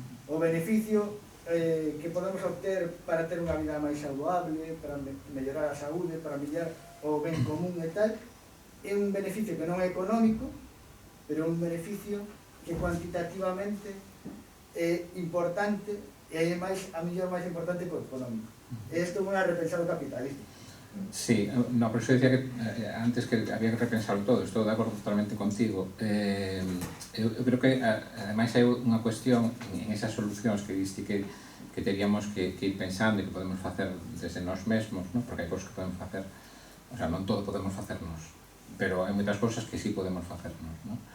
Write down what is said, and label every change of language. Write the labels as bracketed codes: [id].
[gl] O beneficio que podemos obter para ter unha vida máis saludable, para mellorar a saúde, para mellorar o ben común e tal, é un beneficio que non é económico, pero é un beneficio que cuantitativamente é importante e é a mellor máis importante que o económico. E isto é unha repensar o capitalismo. [es] Sí, no, por eso decía que antes que había que repensarlo todo, [gl] estou de acordo totalmente contigo. Eu creo que, ademais, hai unha cuestión en esas solucións que diste que teríamos que ir pensando e que podemos facer desde nós mesmos, ¿no? Porque hai cousas que podemos facer, o sea, non todo podemos facernos, pero hai moitas cousas que sí podemos facernos, ¿no?